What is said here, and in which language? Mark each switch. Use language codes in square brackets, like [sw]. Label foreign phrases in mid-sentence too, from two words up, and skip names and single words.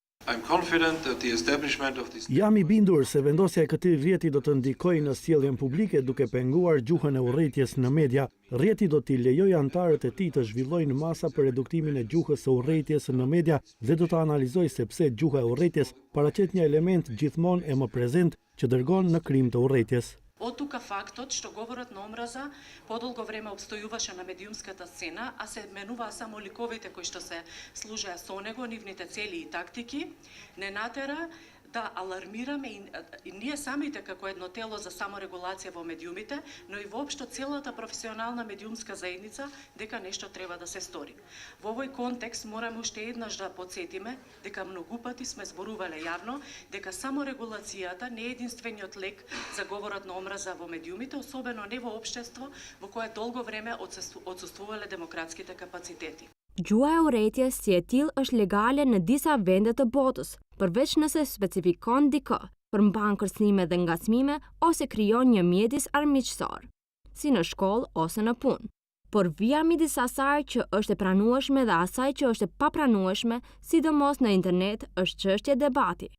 [sq] Jam i bindur se vendosja e këtij rrjeti do të ndikojë në sjelljen publike duke penguar gjuhën e urrejtjes në media. Rrjeti do t'i lejojë anëtarët e tij të zhvillojnë masa për reduktimin e gjuhës së urrejtjes në media dhe do të analizojë se pse gjuha e urrejtjes paraqet një element gjithmonë e më prezent që dërgon në krim të urrejtjes. [mk] Од тука фактот што говорот на омраза подолго време обстојуваше на медиумската сцена, а се менуваа само ликовите кои што се служеа со него, нивните цели и тактики, не натера да алармираме и ние самите како едно тело за саморегулација во медиумите, но и воопшто целата професионална медиумска заедница дека нешто треба да се стори. Во овој контекст мораме уште еднаш да потсетиме дека многу пати сме зборувале јавно дека саморегулацијата не е единствениот лек за говорот на омраза во медиумите, особено не во општество во кое долго време отсуствувале демократските капацитети. [sq] Gjuha e urrejtjes si e tillë është legale në disa vende të botës, përveç nëse specifikon dikë, përmban kërcënime dhe ngacmime ose krijon një mjedis armiqësor, si në shkollë ose në punë. Por vija midis asaj që është e pranueshme dhe asaj që është e papranueshme, sidomos në internet, është çështje debati.